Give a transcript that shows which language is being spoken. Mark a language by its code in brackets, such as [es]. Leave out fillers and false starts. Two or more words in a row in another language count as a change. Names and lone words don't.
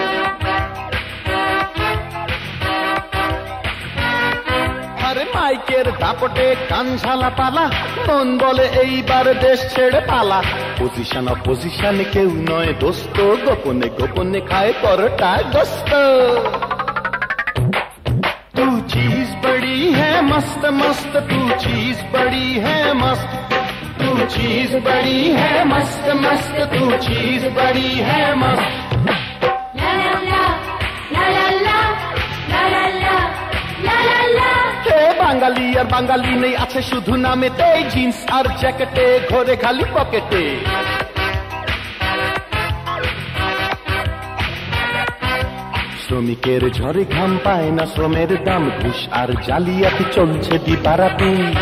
[bn] আরে মাইকের দাপটে কান ঝালা পালা, মন বলে এইবার দেশ ছেড়ে পালা। [en] position opposition [bn] কেউ নয় দোস্ত, গোপনে গোপনে খায় পরোটা গোস্ত। [hi] तू चीज बड़ी है मस्त मस्त, तू चीज बड़ी है मस्त, तू चीज बड़ी है मस्त मस्त, तू चीज बड़ी है मस्त। [bn] বাঙালি আর বাঙালি নেই, আছে শুধু নামেতে, জিন্স আর জ্যাকেটে ঘরে খালি পকেটে। শ্রমিকের ঝরে ঘাম পায় না শ্রমের দাম, ঘুষ আর জালিয়াতি চলছে দিবারাতি।